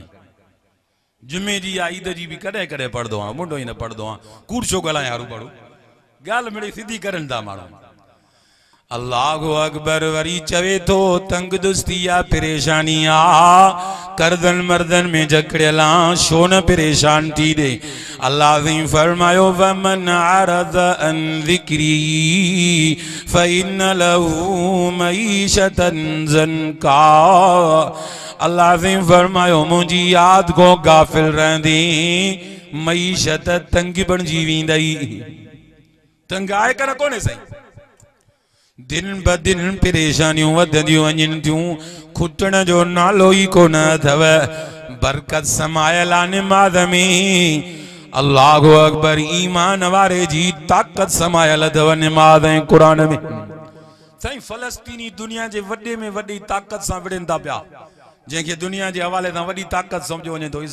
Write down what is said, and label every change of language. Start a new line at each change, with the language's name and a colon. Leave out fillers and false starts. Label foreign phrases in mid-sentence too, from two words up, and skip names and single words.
Sindhi: जुमे जी या ईद जी बि कॾहिं कॾहिं पढ़ंदो आहियां, मुंडो ई न पढ़ंदो आहियां। कूड़ छो ॻाल्हायां हरू पढ़ो, ॻाल्हि मिड़ई सिधी करनि था माण्हू।
Arabic: الله أكبر.
Sindhi: वरी चवे थो तंगदुस्ती या परेशानी आ, करदन मर्दन में जकड़ियल आ, छो न परेशान थी दे। अल्लाह ने फरमायो
Arabic: ومن أعرض عن ذكري فإن له معيشة ضنكا.
Sindhi: अल्लाह ने फरमायो मुंहिंजी याद को गाफिल रहंदी मईशत तंग बणिजी वेंदई। तंग आहे कर कोन्हे साईं। दिन ब दिन परेशानियूं वधंदियूं वञनि थियूं, खुटण जो नालो ई कोन अथव। बरकत समायल आहे निमाज़ में।
Arabic: الله أكبر.
Sindhi: ईमान वारे जी ताक़त समायल अथव निमाज़ ऐं क़ुरान में। साईं फ़लस्तीनी दुनिया जे वॾे में वॾी ताक़त सां विड़नि था पिया, जंहिंखे दुनिया जे हवाले सां वॾी ताक़त सम्झो वञे थो।